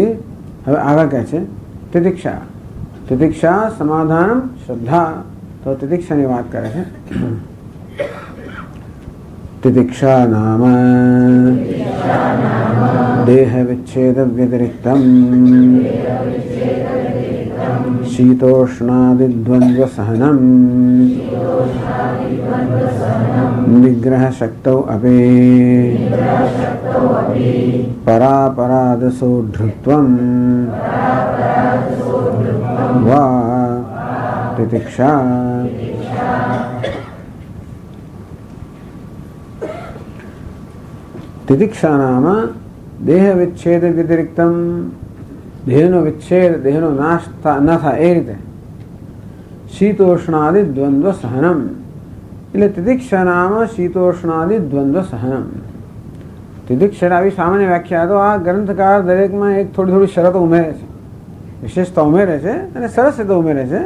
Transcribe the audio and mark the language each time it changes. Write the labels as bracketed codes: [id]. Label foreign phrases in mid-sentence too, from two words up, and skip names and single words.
[gu] હવે આગળ કહે છે તિતિક્ષા. તિતિક્ષા સમાધાન શ્રદ્ધા. તો તિતિક્ષાની વાત કરે છે. [sa] તિતિક્ષા નામ દેહ વિચ્છેદ વ્યતિરિક્તમ शीतोष्णादिद्वन्द्व सहनम निग्रह शक्तौ अपि परापरादसो धृत्वं वा तितिक्षा. तितिक्षा नाम देह विच्छेद व्यतिरिक्तम, [gu] દેહનો વિચ્છેદ, દેહનો નાશ ન થાય એ રીતે. [sa] શીતોષ્ણાદિ દ્વંદ્વ સહનમ, એટલે તિતિક્ષા નામ શીતોષ્ણાદિ દ્વંદ્વ સહનમ. [gu] તિતિક્ષા આવી સામાન્ય વ્યાખ્યા. તો આ ગ્રંથકાર દરેકમાં એક થોડી થોડી શરતો ઉમેરે છે, વિશેષતા ઉમેરે છે અને સરસ રીતે ઉમેરે છે.